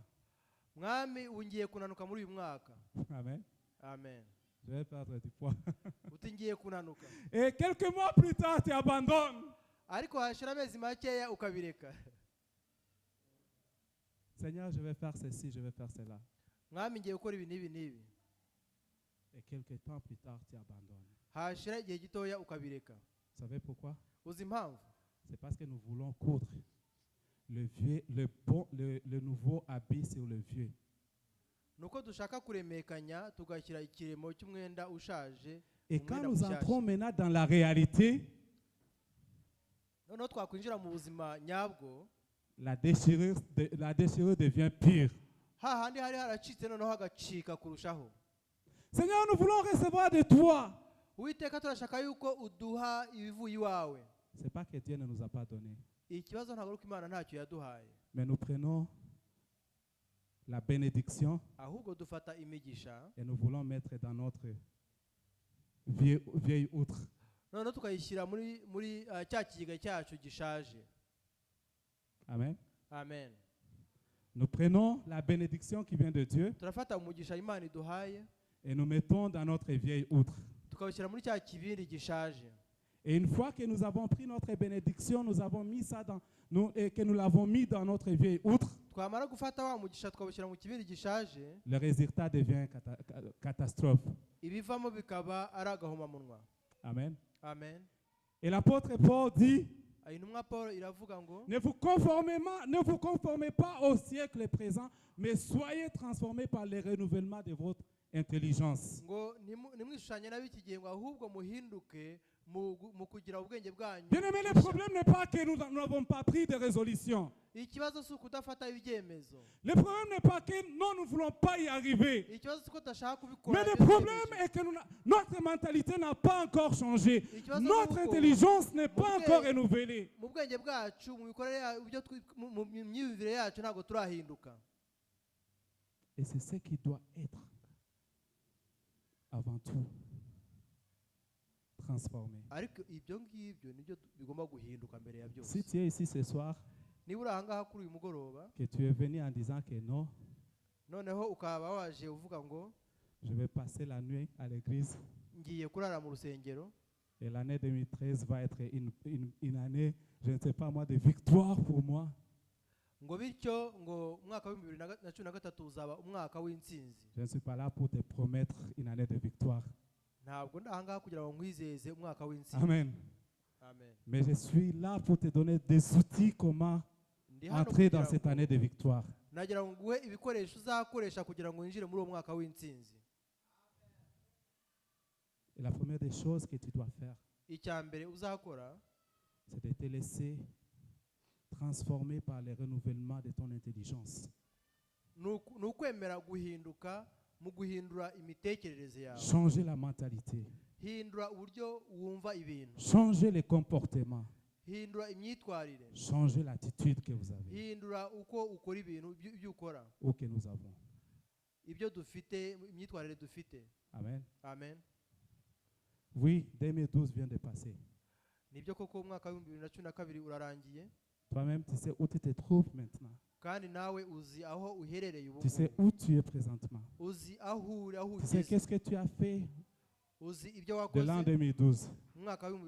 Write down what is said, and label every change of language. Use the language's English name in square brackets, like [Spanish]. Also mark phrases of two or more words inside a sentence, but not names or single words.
[Kinyarwanda] mwami ubu ngiye kunanuka muri uyu mwaka. Amen. Amen. [French] Je vais perdre du poids. [Kinyarwanda] uti ngiye kunanuka [French] Et quelques mois plus tard, tu abandonnes. [Kinyarwanda] ariko hashira amezi makeya ukabireka. [French] Seigneur, je vais faire ceci, je vais faire cela. [Kinyarwanda] mwami ngiye gukora ibi n'ibi n'ibi. [French] Et quelques temps plus tard, tu abandonnes. [Kinyarwanda] hashira igihe gitoya ukabireka. [French] Vous savez pourquoi? [Kinyarwanda] uzi impamvu? [French] C'est parce que nous voulons coudre le nouveau habit sur le vieux. [Kinyarwanda] nuko dushaka kuremekanya tugashyira ikiremo cy'umwenda ushaje. [French] Et quand nous entrons maintenant dans la réalité, [Kinyarwanda] noneho twakwinjira mu buzima nyabwo, [French] la déchirure devient pire. [Kinyarwanda] hahandi hari haracitse noneho hagacika kurushaho. [French] Seigneur, nous voulons recevoir de toi. [Kinyarwanda] uwiteka turashaka yuko uduha ibivuye iwawe. [French] C'est pas que Dieu ne nous a pas donné, [Kinyarwanda] ikibazo ntabwo ari uko imana ntacyo yaduhaye, [French] mais nous prenons la bénédiction [Kinyarwanda] ahubwo dufata imigisha [French] et nous voulons mettre dans notre vieille outre. [Kinyarwanda] noneho tukayishyira muri cya kigega cyacu gishaje. Amen. Amen. [French] Nous prenons la bénédiction qui vient de Dieu [Kinyarwanda] turafata umugisha imana iduhaye [French] et nous mettons dans notre vieille outre. [Kinyarwanda] tukawushyira muri cya kibindi gishaje. [French] Et une fois que nous avons pris notre bénédiction, nous avons mis ça et que nous l'avons mis dans notre vieille outre, [Kinyarwanda] twamara gufata wa mugisha tukawushyira mu kibindi gishaje, [French] le résultat devient catastrophe. [Kinyarwanda] ibivamo bikaba ari agahomamunwa. Amen. Amen. [French] Et l'apôtre Paul dit, [Kinyarwanda] intumwa Paul iravuga ngo [French] ne vous conformez pas au siècle présent, mais soyez transformés par le renouvellement de votre intelligence. [Kinyarwanda] ngo nimwishushanye n'ab'iki gihe ngo ahubwo muhinduke mu kugira ubwenge bwanyu. [French] Bien aimé, le problème n'est pas que nous n'avons pas pris de résolution. [Kinyarwanda] ikibazo si ukudafata ibyemezo. [French] Le problème n'est pas que nous ne voulons pas y arriver. [Kinyarwanda] ikibazo si uko tudashaka [French] Mais [Kinyarwanda] kubikora. [French] le problème est que notre mentalité n'a pas encore changé. Notre intelligence n'est pas encore renouvelée. [Kinyarwanda] mu bwenge bwacu, mu mikorere mu myumvire yacu ntabwo turahinduka. [French] Et c'est ce qui doit être avant tout transformé. [Kinyarwanda] ariko ibyo ngibyo nibyo bigomba guhinduka mbere ya byose. [French] Si tu es ici ce soir, [Kinyarwanda] niba uri ahangaha kuri uyu mugoroba [French] que tu es venu en disant que non, [Kinyarwanda] noneho ukaba waje uvuga ngo [French] je vais passer la nuit à l'église [Kinyarwanda] ngiye kurara mu rusengero, [French] et l'année 2013 va être une année, je ne sais pas moi, de victoire pour moi. [Kinyarwanda] ngo bityo ngo umwaka wa 2013 uzaba umwaka w'intsinzi. [French] Je ne suis pas là pour te promettre une année de victoire. [Kinyarwanda] ntabwo ndahangaha kugira ngo nkwizeze umwaka w'intsinzi. Amen. Amen. [French] Mais je suis là pour te donner des outils comment entrer dans cette année de victoire. [Kinyarwanda] nagira ngo nguhe ibikoresho uzakoresha kugira ngo winjire muri uwo mwaka w'intsinzi. [French] Et la première des choses que tu dois faire, [Kinyarwanda] icya mbere uzakora [French] c'est de te laisser transformer par le renouvellement de ton intelligence. [Kinyarwanda] ni ukwemera guhinduka mu guhindura imitekerereze yawe. [French] Changer la mentalité. [Kinyarwanda] hindura uburyo wumva ibintu. [French] Changer les comportements. [Kinyarwanda] hindura imyitwarire. [French] Changer l'attitude que vous avez [Kinyarwanda] hindura uko ukora ibintu, ibyo ukora, [French] ou que nous avons. [Kinyarwanda] ibyo dufite, imyitwarire dufite. Amen. Amen. [French] Oui, 2012 vient de passer. [Kinyarwanda] nibyo koko umwaka wa 2012 urarangiye. [French] Toi-même, tu sais où tu te trouves maintenant. [Kinyarwanda] kandi nawe uzi aho uherereye ubu. [French] Tu sais où tu es présentement. [Kinyarwanda] uzi aho uri, aho [French] Tu sais [Kinyarwanda] ugeze. [French] qu'est-ce que tu as fait [Kinyarwanda] uzi ibyo [French] de l'an [Kinyarwanda] wakoze 2012. umwaka wa [French] Tu